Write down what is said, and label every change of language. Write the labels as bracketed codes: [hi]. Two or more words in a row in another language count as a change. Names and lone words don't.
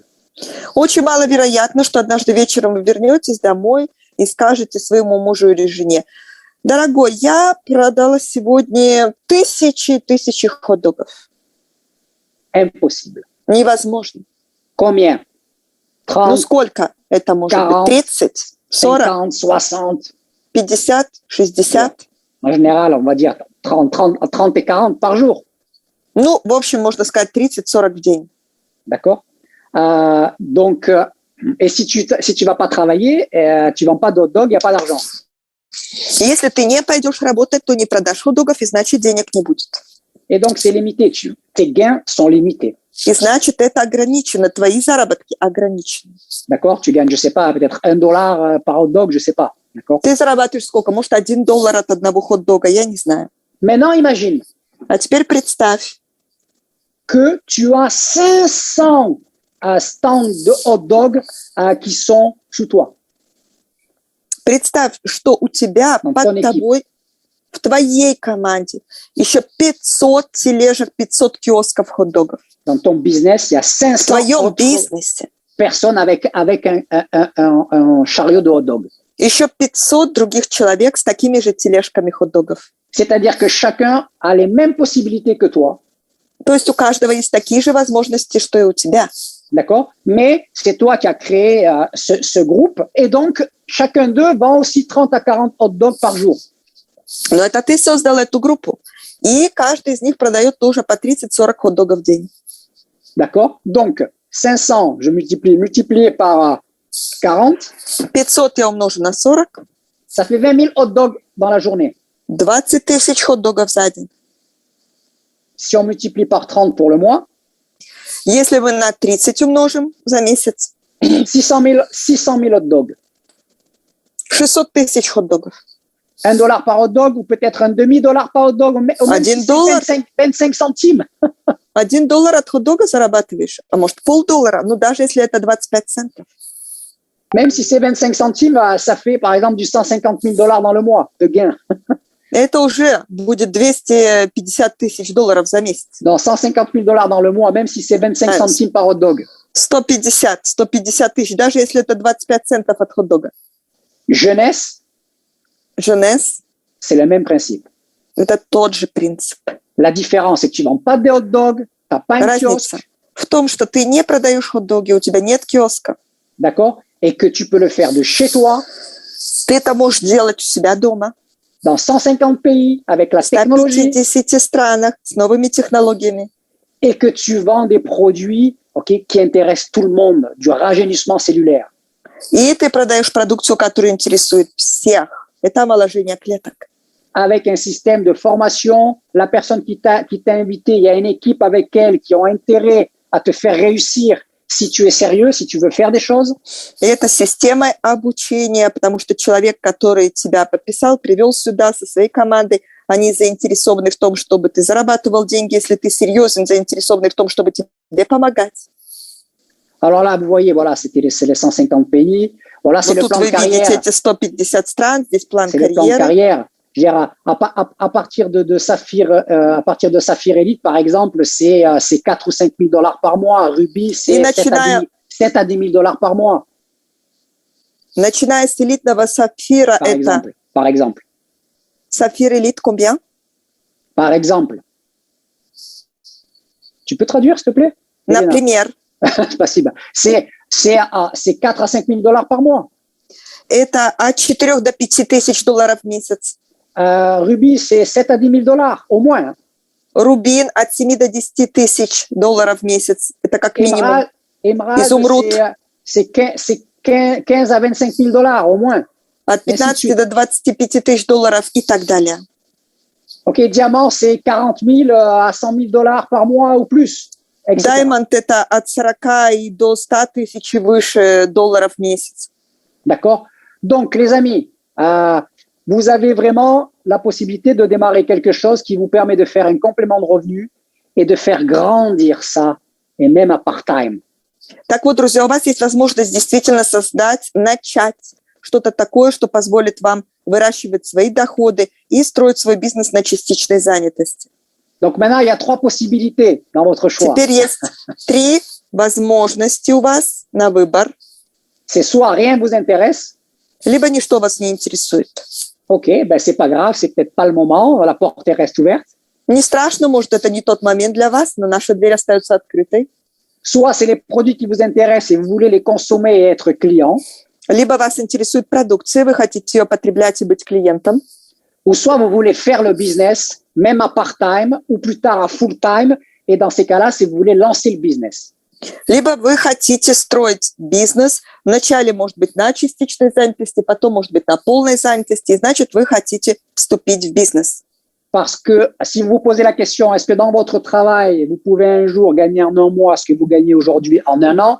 [ru] Очень маловероятно, что однажды вечером вы вернетесь домой и скажете своему мужу или жене: дорогой, я продала сегодня тысячи хот-догов. [fr] Impossible. [ru] Невозможно. [fr] Combien? 30, [ru] ну сколько это может 40, быть? 30, 40, 50, 60? 50, 60? [fr] En général, on va dire 30 et 40 par jour. [ru] Ну, в общем, можно сказать 30-40 в день. [fr] D'accord? Donc, et si tu vas pas travailler, tu vends pas de hot dog, il n'y a pas d'argent. [ru] Если ты не пойдешь работать, то не продашь хот-догов, и значит, денег не будет. [fr] Et donc, c'est limité. Tes gains sont limités. [ru] И значит, это ограничено, твои заработки ограничены. [fr] D'accord? Tu gagnes, je sais pas, peut-être $1 par hot dog, je sais pas. D'accord? [ru] Ты зарабатываешь сколько? Может, $1 от одного хот-дога, я не знаю. [fr] Maintenant, imagine [ru] А теперь представь, [fr] que tu as 500 stands de hot dog qui sont sous toi. [ru] Представь, что у тебя под тобой, в твоей команде, еще 500 тележек, 500 киосков хот-догов. [fr] Dans ton business, il y a 500 personnes avec un chariot de hot dog. [ru] Еще 500 других человек с такими же тележками хот-догов. [fr] C'est-à-dire que chacun a les mêmes possibilités que toi. [ru] То есть у каждого есть такие же возможности, что и у тебя. [fr] D'accord? Mais c'est toi qui as créé ce groupe et donc chacun d'eux vend aussi 30 à 40 hot dogs par jour. [ru] Но это ты создал эту группу. И каждый из них продает тоже по 30-40 хот-догов в день. [fr] D'accord? Donc 500, je multiplié par 40. [ru] 500 я умножу на 40. [fr] Ça fait 20 000 hot dogs dans la journée. [ru] 20 тысяч хот-догов за день. [fr] Si on multiplie par 30 pour le mois, [ru] если мы на 30 умножим за месяц, [fr] 600 000 hot dogs. [ru] 600 тысяч хот-догов. [fr] $1 par hot dog ou peut-être un demi-dollar par hot dog, ou même si 25 centimes. [ru] $1 от хот-дога зарабатываешь, а может $0,5, ну даже если это 25 центов. [fr] Même si c'est 25 centimes, ça fait par exemple du $150 000 dans le mois de gain. [ru] Это уже будет $250 тысяч за месяц. [fr] Non, $150 000 dans le mois, même si c'est 25 centimes par hot dog. [ru] 150 тысяч, даже если это 25 центов от хот-дога. [fr] Jeunesse, c'est le même principe. [ru] Это тот же принцип. [fr] La différence, c'est que tu ne vends pas des hot dogs, tu n'as pas un kiosque. [ru] Разница в том, что ты не продаешь хот-доги, у тебя нет киоска. [fr] D'accord? Et que tu peux le faire de chez toi. [ru] Ты это можешь делать у себя дома. [fr] Dans 150 pays, avec la technologie. [ru] В 150 странах, с новыми технологиями. [fr] Et que tu vends des produits, okay, qui intéressent tout le monde, du rajeunissement cellulaire. [ru] И ты продаешь продукцию, которая интересует всех. Это омоложение клеток. [fr] Avec un système de formation, la personne qui t'a invité, il y a une équipe avec elle qui ont intérêt à te faire réussir si tu es sérieux, si tu veux faire des choses. [ru] И это система обучения, потому что человек, который тебя подписал, привел сюда со своей командой, они заинтересованы в том, чтобы ты зарабатывал деньги, если ты серьезен, заинтересованы в том, чтобы тебе помогать. [fr] Alors là, vous voyez, voilà, c'est les 150 pays. Voilà, c'est le plan de carrière. [ru] Тут вы видите эти 150 стран, здесь план карьеры. [fr] C'est le plan de carrière. À partir de Saphir Elite, par exemple, c'est 4 ou 5 000 $ par mois. Ruby, c'est 7 à 10 000 $ par mois. [ru] Начиная с элитного сапфира, это [fr] Par exemple. [ru] сапфир элит combien? [fr] Par exemple. Tu peux traduire, s'il te plaît? Elena? [ru] Например, Спасибо. [fr] C'est 4 à 5 000 dollars par mois. [ru] это от 4 до 5 тысяч долларов в месяц. [fr] Ruby, c'est 7 à 10 000 dollars, au moins. Hein. [ru] Рубин от 7 до 10 тысяч долларов в месяц. Это как минимум. [fr] Émeraude, [ru] Изумруд. [fr] c'est 15 à 25 000 dollars, au moins. [ru] От 15 до 25 тысяч долларов и так далее. [fr] OK, diamant, c'est 40 000 à 100 000 dollars par mois ou plus. etc. [ru] Даймонд это от 40 и до 100 тысяч и выше долларов в месяц. [fr] D'accord? Donc, les amis, vous avez vraiment la possibilité de démarrer quelque chose qui vous permet de faire un complément de revenu et de faire grandir ça, et même à part-time. [ru] Так вот, друзья, у вас есть возможность действительно создать, начать что-то такое, что позволит вам выращивать свои доходы и строить свой бизнес на частичной занятости. [fr] Donc, maintenant, il y a 3 possibilités dans votre choix. [ru] Теперь есть 3 возможности у вас на выбор. [fr] C'est soit rien ne vous intéresse. [ru] Либо ничто вас не интересует. [fr] OK, ben c'est pas grave, c'est peut-être pas le moment, la porte reste ouverte. [ru] Не страшно, может, это не тот момент для вас, но наша дверь остается открытой. [fr] Soit c'est les produits qui vous intéressent et vous voulez les consommer et être client. [ru] Либо вас интересует продукция, вы хотите ее потреблять и быть клиентом. [fr] Ou soit vous voulez faire le business, même à part-time, ou plus tard à full-time. Et dans ces cas-là, c'est vous voulez lancer le business. [ru] Либо вы хотите строить бизнес, вначале, может быть, на частичной занятости, потом, может быть, на полной занятости, и значит, вы хотите вступить в бизнес. [fr] Parce que si vous vous posez la question, est-ce que dans votre travail, vous pouvez un jour gagner en un mois ce que vous gagnez aujourd'hui en un an?